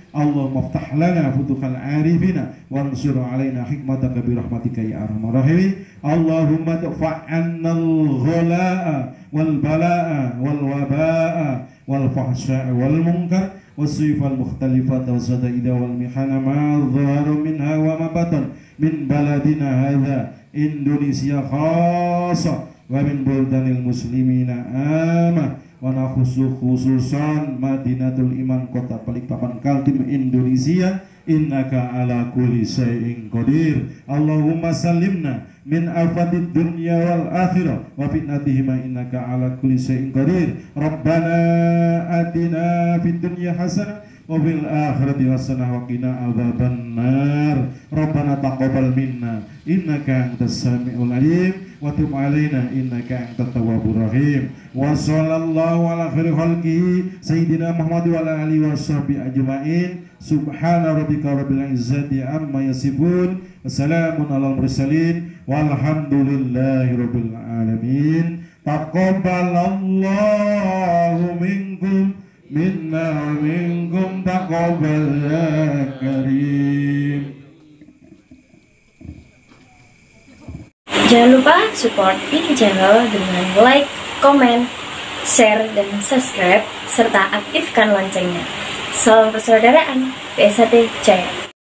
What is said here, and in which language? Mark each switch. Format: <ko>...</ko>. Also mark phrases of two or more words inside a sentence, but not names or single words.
<ar>اللهم افتح لنا فتوح العارفين وانشر علينا حكمتك برحمتك يا أرحم الراحمين. اللهم ادفع عنا الغلاء والبلاء والوباء والفحشاء والمنكر والسيوف المختلفة والشدائد والمحن ما ظهر منها وما بطن من بلدنا هذا Indonesia خاصة ومن بلدان المسلمين عامة وخصوصا مدينة الإيمان kota Balikpapan Kaltim Indonesia إنك على كل شيء قدير. اللهم سلمنا من آفات الدنيا والآخرة وفتنتهما إنك على كل شيء قدير. ربنا آتنا في الدنيا حسنة وفي الآخرة حسنة وقنا عذاب النار. ربنا تقبل منا إنك أنت السميع العليم وتب علينا إنك أنت التواب الرحيم. وصلى الله على خير خلقه سيدنا محمد وعلى آله وصحبه أجمعين. سبحان ربك رب العزة عما يصفون وسلام على المرسلين والحمد لله رب العالمين. تقبل الله منكم منا ومنكم تقبل يا كريم.</ar> <id>Jangan lupa support Wiki Channel dengan like, komen, share, dan subscribe, serta aktifkan loncengnya. Salam persaudaraan, PSAT Jaya.</id>